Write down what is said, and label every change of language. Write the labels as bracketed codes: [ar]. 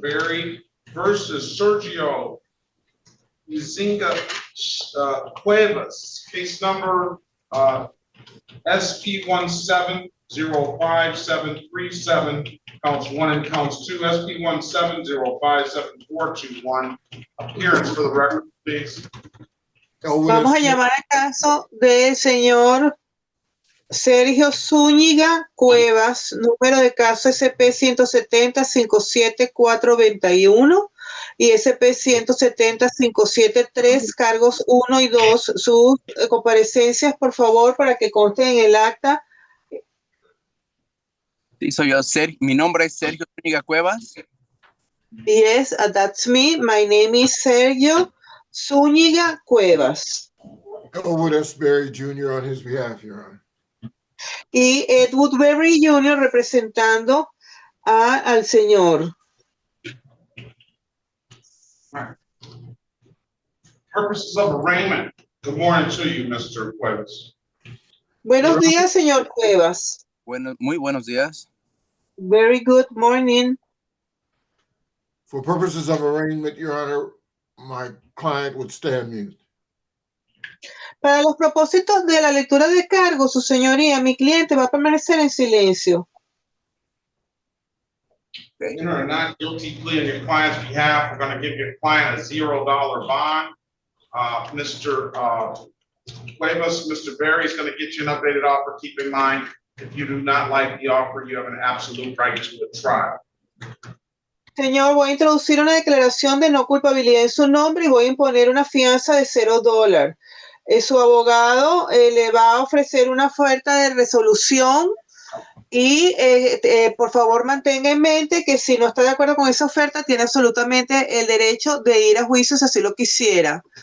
[en] Berry versus Sergio Nzinga Cuevas. Case number SP 1705737, counts 1 and counts 2. SP 1705741. Appearance for the record, please. [es] Vamos a llamar al caso del señor Sergio Zúñiga Cuevas, número de caso SP 170-57421 y SP 170-573, cargos 1 y 2. Sus comparecencias, por favor, para que consten en el acta. Sí, soy yo. Mi nombre es Sergio Zúñiga Cuevas. [en] Yes, that's me. My name is Sergio Zúñiga Cuevas. Elwood S. Berry Jr. on his behalf, Your Honor. [es] Y Edward Berry Jr. representando al señor. [en] Purposes of arraignment. Good morning to you, Mr. Cuevas. [es] Buenos días, señor Cuevas. Muy buenos días. [en] Very good morning. For purposes of arraignment, Your Honor, my client would stand mute. [es] Para los propósitos de la lectura de cargos, su señoría, mi cliente va a permanecer en silencio. [en] Enter a not guilty plea on your client's behalf. We're going to give your client a $0 bond. Mr. Cuevas, Mr. Berry is going to get you an updated offer. Keep in mind, if you do not like the offer, you have an absolute right to a trial. [es] Señor, voy a introducir una declaración de no culpabilidad en su nombre y voy a imponer una fianza de $0. Su abogado le va a ofrecer una oferta de resolución y por favor mantenga en mente que si no está de acuerdo con esa oferta tiene absolutamente el derecho de ir a juicio si así lo quisiera.